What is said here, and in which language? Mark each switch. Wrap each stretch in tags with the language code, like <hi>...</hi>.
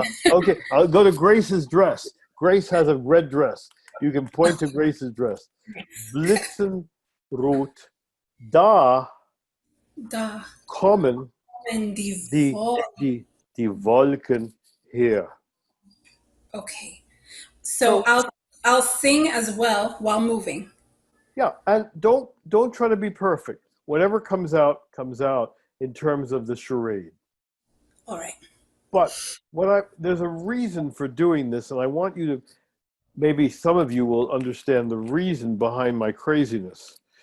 <en>Okay, I'll go to Grace's dress. Grace has a red dress. You can point to Grace's dress.</en> <de>Blitzenrot. Da kommen die Wolken her.</de> <en>Okay. So I'll sing as well while moving. Yeah, and don't try to be perfect. Whatever comes out in terms of the charade. All right. But there's a reason for doing this, and I want you to, maybe some of you will understand the reason behind my craziness.</en>